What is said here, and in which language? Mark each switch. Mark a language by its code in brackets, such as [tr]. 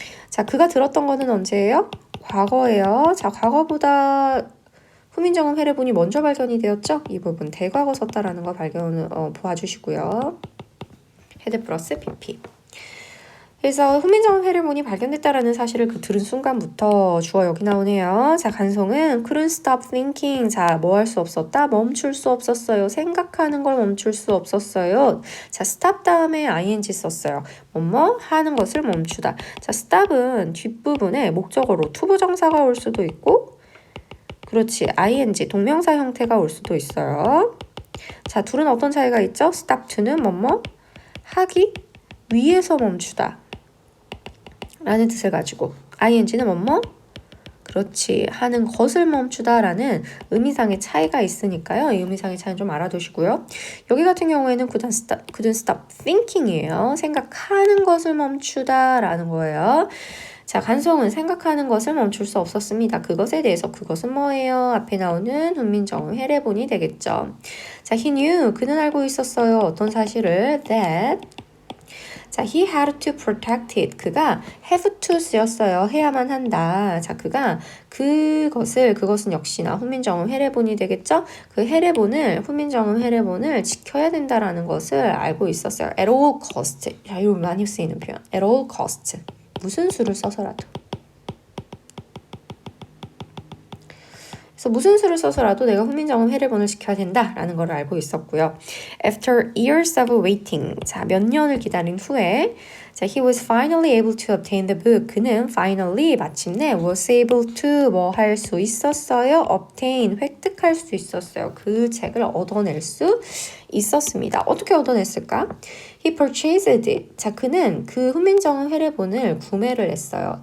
[ko] 자, 그가 들었던 거는 언제예요? 과거예요. 자, 과거보다 후민정음 회례본이 먼저 발견이 되었죠? 이 부분 대과거 썼다라는 거 봐주시고요. 헤드 플러스 PP. 그래서 후민정음 회례본이 발견됐다라는 사실을 들은 순간부터 주어 여기 나오네요. 자, 간송은 [en] couldn't stop thinking. [ko] 자, 뭐 할 수 없었다? 멈출 수 없었어요. 생각하는 걸 멈출 수 없었어요. 자, stop 다음에 ing 썼어요. 뭐뭐 하는 것을 멈추다. 자, stop은 뒷부분에 목적어로 투부정사가 올 수도 있고, 그렇지, ing 동명사 형태가 올 수도 있어요. 자, 둘은 어떤 차이가 있죠? stop to는 뭐뭐 하기 위해서 멈추다 라는 뜻을 가지고, ing는 뭐뭐 그렇지 하는 것을 멈추다 라는 의미상의 차이가 있으니까요. 이 의미상의 차이는 좀 알아두시고요. 여기 같은 경우에는 [en] couldn't stop thinking [ko] 이에요. 생각하는 것을 멈추다 라는 거예요. 자, 간송은 생각하는 것을 멈출 수 없었습니다. 그것에 대해서 그것은 뭐예요? 앞에 나오는 훈민정음 회례본이 되겠죠. 자, [en] he knew [ko] 그는 알고 있었어요. 어떤 사실을 [en] that 자, he had to protect it. [ko] 그가 [en] have to [ko] 쓰였어요. 해야만 한다. 자, 그가 그것은 역시나 훈민정음 회례본이 되겠죠? 그 훈민정음 회례본을 지켜야 된다라는 것을 알고 있었어요. [en] at all cost. [ko] 자, 이거 많이 쓰이는 표현. [en] at all cost. [ko] 무슨 수를 써서라도. 그래서 무슨 수를 써서라도 내가 훈민정음 회례본을 지켜야 된다라는 걸 알고 있었고요. [en] After years of waiting, [ko] 자, 몇 년을 기다린 후에 자, [en] he was finally able to obtain the book. [ko] 그는 finally 마침내 [en] was able to [ko] 뭐 할 수 있었어요? obtain, 획득할 수 있었어요. 그 책을 얻어낼 수 있었습니다. 어떻게 얻어냈을까? [en] He purchased it. [ko] 자, 그는 그 훈민정음 회례본을 구매를 했어요.